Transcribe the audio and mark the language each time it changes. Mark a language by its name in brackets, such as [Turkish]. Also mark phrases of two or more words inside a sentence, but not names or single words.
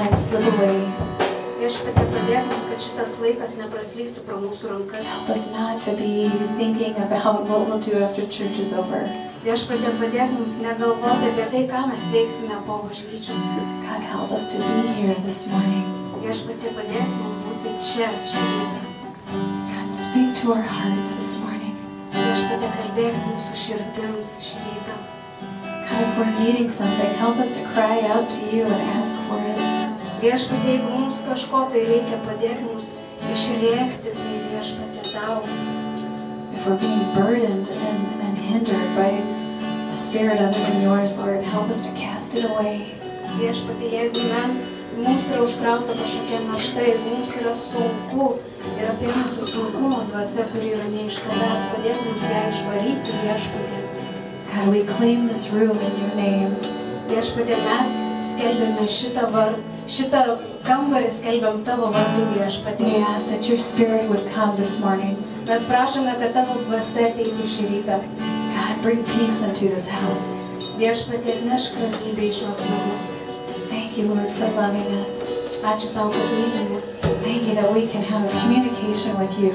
[English] slip away. [Lithuanian] Viešpatie, padėk mums, kad šitas laikas nepraslystų pro mūsų rankas. [English] Help us not to be thinking about what we'll do after church is over. [Lithuanian] Viešpatie, padėk mums negalvoti apie tai, ką mes veiksime po bažnyčios. [English] God, help us to be here this morning. [Lithuanian] Viešpatie, padėk mums būti čia šį rytą. [English] God, speak to our hearts this morning. [Lithuanian] Viešpatie, kalbėk mūsų širdims šį rytą. [English] God, if we're needing something, help us to cry out to you and ask for it. [Lithuanian] Viešpatie, jeigu mums kažko tai reikia, padėk mums išrėkti tai, Viešpatie, tau. [English] If we're being burdened and hindered by a spirit other than yours, Lord, help us to cast it away. [Lithuanian] Viešpatie, jeigu mums yra užkrauta kažkokia našta, jeigu mums yra sunku ir apie mūsų sunkumo dvasia, kuri yra ne iš tavęs, padėk mums ją išvaryti, Viešpatie. [English] God, we claim this room in your name. [Lithuanian] Viešpatie, mes skelbėme šitą kambarį skelbiam tavo vardu, Viešpatie. [English] We ask that your spirit would come this morning. [Lithuanian] Mes prašome, kad tavo dvasia ateitų šį rytą. [English] God, bring peace into this house. [Lithuanian] Viešpatie, atnešk ramybę į šiuos namus. [English] Thank you, Lord, for loving us. [Lithuanian] Ačiū tau, kad myli mus. [English] Thank you that we can have a communication with you.